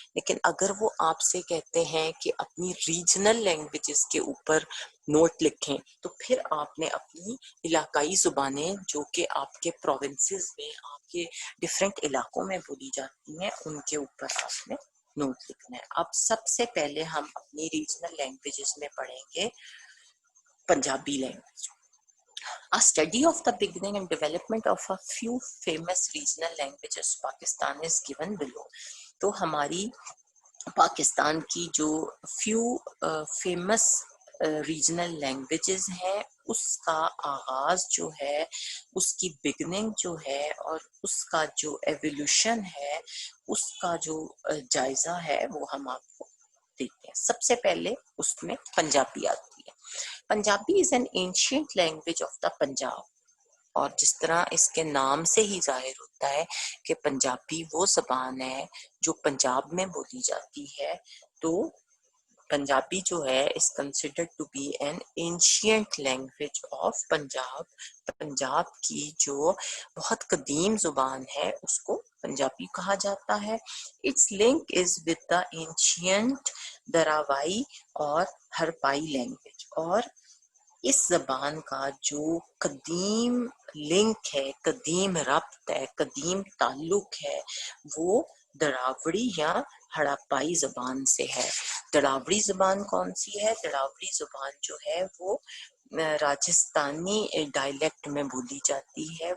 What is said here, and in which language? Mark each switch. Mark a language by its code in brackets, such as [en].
[ur] لیکن اگر وہ آپ سے کہتے ہیں کہ اپنی ریجنل لینگویجز کے اوپر نوٹ لکھیں، تو پھر آپ نے اپنی علاقائی زبانیں جو کہ آپ کے پروونسز میں، آپ کے ڈفرینٹ علاقوں میں بولی جاتی ہیں، ان کے اوپر آپ نے نوٹ لکھنا ہے. اب سب سے پہلے ہم اپنی ریجنل لینگویجز میں پڑھیں گے Punjabi language. [en] A study of the beginning and development of a few famous regional languages Pakistan is given below. [ur] تو ہماری پاکستان کی جو [en] few famous regional languages [ur] ہیں، اس کا آغاز جو ہے، اس کی بگننگ جو ہے، اور اس کا جو ایولیوشن ہے، اس کا جو جائزہ ہے، وہ ہم آپ کو دیتے ہیں. سب سے پہلے اس میں پنجابی آتی ہے. [en] Punjabi is an ancient language of the Punjab. [ur] اور جس طرح اس کے نام سے ہی ظاہر ہوتا ہے کہ پنجابی وہ زبان ہے جو پنجاب میں بولی جاتی ہے، تو پنجابی جو ہے [en] is considered to be an ancient language of [ur] Punjab. Punjab کی جو بہت قدیم زبان ہے اس کو پنجابی کہا جاتا ہے. [en] its link is with the ancient [ur] دراوائی اور ہرپائی لینگویج. اور اس زبان کا جو قدیم لنک ہے، قدیم ربط ہے، قدیم تعلق ہے، وہ دراوڑی یا ہڑپائی زبان سے ہے. دراوڑی زبان کون سی ہے؟ دراوڑی زبان جو ہے وہ راجستانی ڈائلیکٹ میں بولی جاتی ہے.